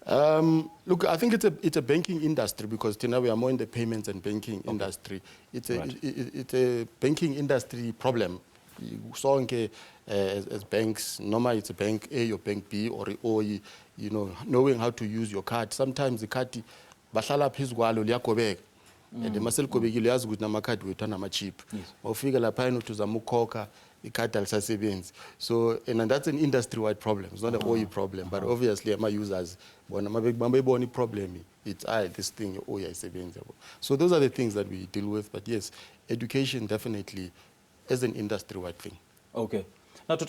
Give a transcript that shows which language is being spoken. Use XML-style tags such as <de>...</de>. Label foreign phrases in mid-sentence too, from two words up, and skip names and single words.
<en>Look, I think it's a banking industry because we are more in the payments and banking industry. It's a banking industry problem. So as banks, normally it's a bank A or bank B or Oyi, knowing how to use your card. Sometimes the card,</en> <zu>bashala phezu kwalo liyagobeka.</zu> <en>And the muscle</en> <zu>gobekile yazi ukuthi namakhadi wethu anama-cheap. Mawufika lapha uthi uzama ukukhokha ikhadi alisasebenzi.</zu> <en>So and that's an industry-wide problem. It's not an Oyi problem, but obviously my users</en> <zu>bona mabebona</zu> <en>problem it's this thing Oyi ayisebenzi. So those are the things that we deal with, but yes, education definitely is an industry-wide thing. Okay. Now, Dr.</en>